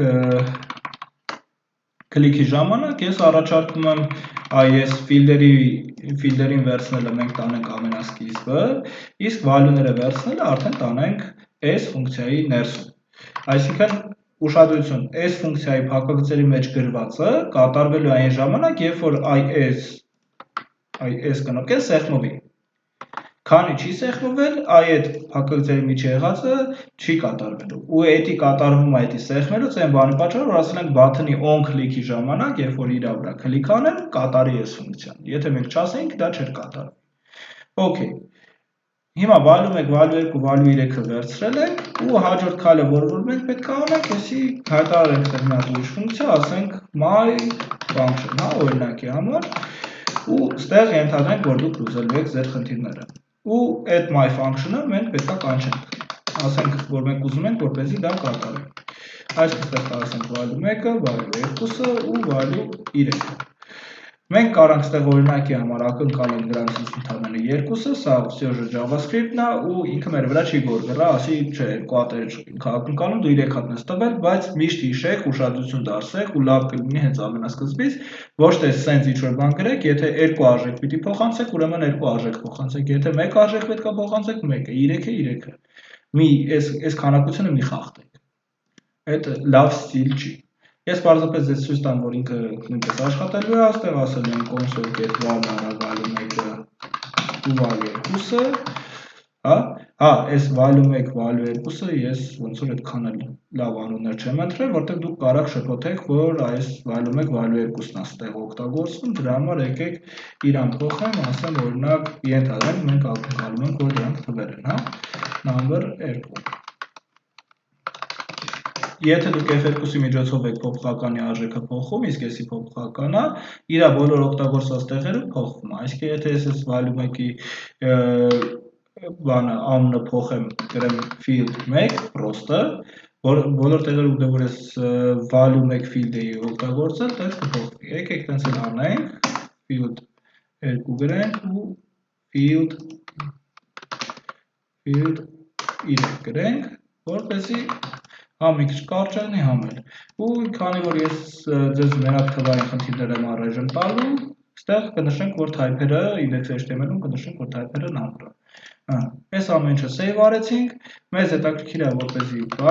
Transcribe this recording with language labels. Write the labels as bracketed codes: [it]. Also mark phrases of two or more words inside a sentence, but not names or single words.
[hy] քլիքի ժամանակ, ես առաջարկում եմ այս ֆիլդերին վերցնելը մենք տանենք ամենասկիզբը, իսկ value-ները վերցնելը արդեն տանենք այս ֆունկցիայի ներսում։ Այսինքն ուշադրություն, այս ֆունկցիայի փակագծերի մեջ գրվածը կատարվելու այն ժամանակ, երբ որ այս կնոպկեն սեղմվի։ Քանի չի սեղմվել, այդ փակագծերի միջի եղածը չի կատարվելու։ Ու էդի կատարվում է էդի սեղմելուց այն բանի պատճառով, որ ասել ենք button-ի [en] on click- [hy] ի ժամանակ, երբ որ իրա վրա քլիկ անեմ, կատարի այս ֆունկցիան։ Եթե մենք չասենք, դա չէր կատարվի։ Okay։ Հիմա value 1, value 2, value 3-ը վերցրել ենք ու հաջորդ քայլը, որ մենք պետք է անենք, էսի հայտարարենք ստեղ մի հատ ուրիշ ֆունկցիա, ասենք my function, հա, օրինակի համար, ու ստեղ ենթադրենք, որ դուք լուծելու եք ձեր խնդիրները։ Ու այդ [en] my function- [hy] ը մենք պետք է կանչենք։ Ասենք, որ մենք ուզում ենք, որպեսզի դա կատարվի։ Այսպես ստեղ ասենք value 1-ը, value 2-ը ու value 3-ը։ Մենք կարանք ստեղ օրինակի համար ակնկալենք դրանցից ընդամենը երկուսը, սա Server JavaScript-ն է ու ինքը մեր վրա չի գորգրա, ասի չէ, երկու հատեր ակնկալում դու 3 հատն ես տվել, բայց միշտ հիշեք, ուշադրություն դարձրեք ու լավ կլինի հենց ամենասկզբից, ոչ թե սենց ինչ-որ բան գրեք, եթե երկու արժեք պիտի փոխանցեք, ուրեմն երկու արժեք փոխանցեք, եթե մեկ արժեք պետք է փոխանցեք, մեկը, 3-ը 3-ը։ Մի այս քանակությունը մի խախտեք։ Այդ լավ ստիլ չի։ Ես պարզապես ձեզ ցույց տամ, որ ինքը նույնպես աշխատելու է, այստեղ ասել եմ [en] console get value [hy] 1-ը ու value 2-ը, հա, այս value 1, value 2-ը ես ոնց որ այդքան էլ լավ անուններ չեմ ընտրել, որտեղ դուք կարող շփոթեք, որ այս value 1, value 2-ն է այստեղ օգտագործվում, դրա համար եկեք իրան փոխեմ, ասեմ օրինակ ենթադրենք մենք ակնկալում ենք, որ դրանք թվեր են, հա, number 2։ Եթե դուք F2-ի միջոցով եք փոփոխականի արժեքը փոխում, իսկ էսի փոփոխական է, իր բոլոր օգտագործված տեղերը փոխվում է։ Այսինքն եթե ես այս value 1-ի բանը անունը փոխեմ, գրեմ field 1 prost-ը, բոլոր տեղերը ուտեղ որ ես value 1 field-ի օգտագործել, դա կփոխվի։ Եկեք տենց էլ անենք, field 2 գրենք ու field 3 գրենք, որպեսզի համ մի քիչ կարճ լինի, համ էլ։ Ու քանի որ ես ձեզ մենակ թվային խնդիրներ եմ առայժմ տալու, ստեղ կնշենք, որ type-երը index.html-ում կնշենք, որ type-երը number է։ Այս ամեն ինչը save արեցինք, մեզ հետաքրքիր է, որպեսզի բան